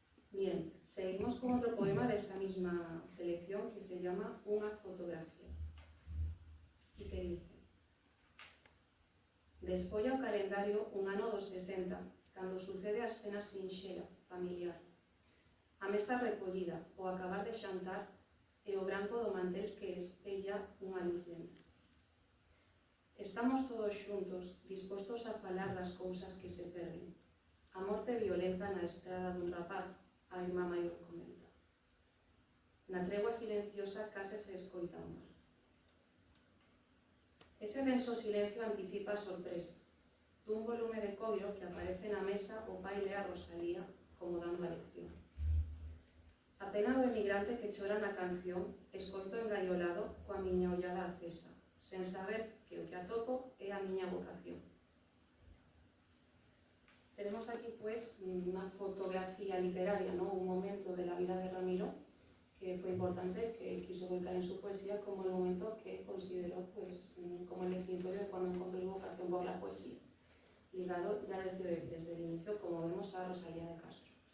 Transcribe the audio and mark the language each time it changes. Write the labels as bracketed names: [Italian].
[Spanish] Bien, seguimos con otro poema de esta misma selección que se llama Unha fotografía y que dice: [Galician] Despolla o calendario un ano dos 60, cando sucede a escena sinxela, familiar. A mesa recollida, o acabar de xantar, e o branco do mantel que espella unha luz lenta. Estamos todos xuntos, dispostos a falar das cousas que se perden. A morte violenta na estrada dun rapaz, a irmá maior comenta. Na tregua silenciosa case se escoita o mar. Ese denso silencio anticipa a sorpresa. Dun volume de coiro que aparece na mesa, o pai le a Rosalía como dando a lección. A pena do emigrante que chora na canción, escoito engaiolado coa miña ollada acesa, sen saber que o que atopo é a miña vocación. [Spanish] Tenemos aquí, pues, unha fotografía literaria, ¿no? Un momento de la vida de Ramiro que fue importante, que quiso volcar en su poesía como el momento que consideró, pues, como el definitorio de cuando encontró su vocación por la poesía, ligado ya desde el inicio, como vemos, a Rosalía de Castro.